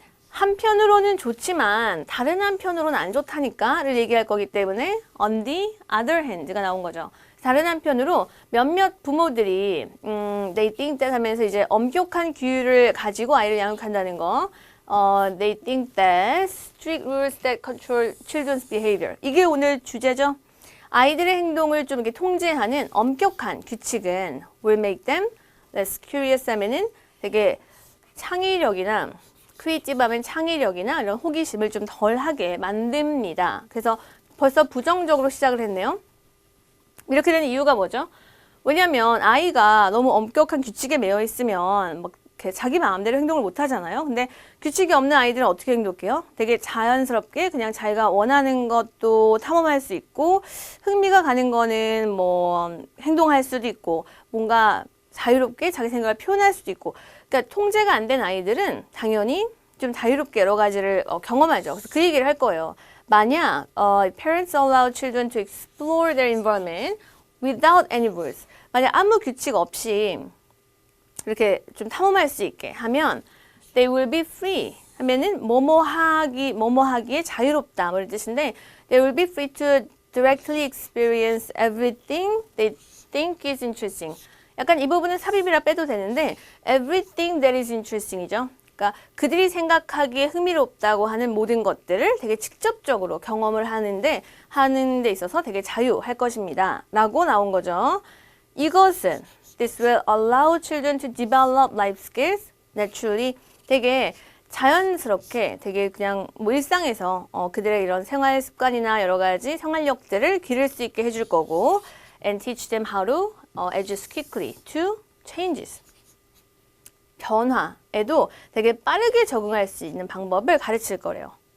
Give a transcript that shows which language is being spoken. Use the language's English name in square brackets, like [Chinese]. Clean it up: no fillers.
[Korean] 한편으로는 좋지만 다른 한편으로는 안 좋다니까를 얘기할 거기 때문에 [English] on the other hand [Korean] 가 나온 거죠. 다른 한편으로 몇몇 부모들이 [English] they think that [Korean] 하면서 이제 엄격한 규율을 가지고 아이를 양육한다는 거. [English] They think that strict rules that control children's behavior. [Korean] 이게 오늘 주제죠. 아이들의 행동을 좀 이렇게 통제하는 엄격한 규칙은 [English] will make them less curious [Korean] 하면은 되게 창의력이나 크리에이티브 하면 창의력이나 이런 호기심을 좀 덜하게 만듭니다. 그래서 벌써 부정적으로 시작을 했네요. 이렇게 되는 이유가 뭐죠? 왜냐하면 아이가 너무 엄격한 규칙에 매여 있으면 막 자기 마음대로 행동을 못 하잖아요. 근데 규칙이 없는 아이들은 어떻게 행동해요? 되게 자연스럽게 그냥 자기가 원하는 것도 탐험할 수 있고 흥미가 가는 거는 뭐 행동할 수도 있고 뭔가 자유롭게 자기 생각을 표현할 수도 있고 그러니까 통제가 안 된 아이들은 당연히 좀 자유롭게 여러 가지를 경험하죠. 그래서 그 얘기를 할 거예요. [English] 만약 parents allow children to explore their environment without any rules. [Korean] 만약 아무 규칙 없이 이렇게 좀 탐험할 수 있게 하면 [English] they will be free [Korean] 하면은 뭐뭐 하기에 자유롭다 뭐 이런 뜻인데 [English] they will be free to directly experience everything they think is interesting. [Korean] 약간 이 부분은 삽입이라 빼도 되는데 [English] everything that is interesting [Korean] 이죠. 그러니까 그들이 생각하기에 흥미롭다고 하는 모든 것들을 되게 직접적으로 경험을 하는 데 있어서 되게 자유할 것입니다. 라고 나온 거죠. [English] 이것은 This will allow children to develop life skills naturally. [Korean] 되게 자연스럽게 되게 그냥 뭐 일상에서 그들의 이런 생활 습관이나 여러 가지 생활력들을 기를 수 있게 해줄 거고 [English] and teach them how to adjust quickly to changes. [Korean] 변화에도 되게 빠르게 적응할 수 있는 방법을 가르칠 거래요.